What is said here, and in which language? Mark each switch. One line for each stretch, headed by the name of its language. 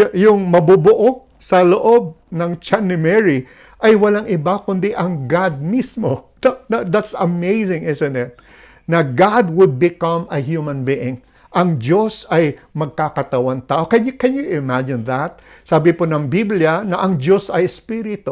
Filipino: Yung mabubuo sa loob ng tiyan ni Mary ay walang iba kundi ang God mismo.
English: That's amazing, isn't it? Na God would become a human being.
Filipino: Ang Diyos ay magkakatawan tao.
English: Can you imagine that?
Filipino: Sabi po ng Biblia na ang Diyos ay espiritu.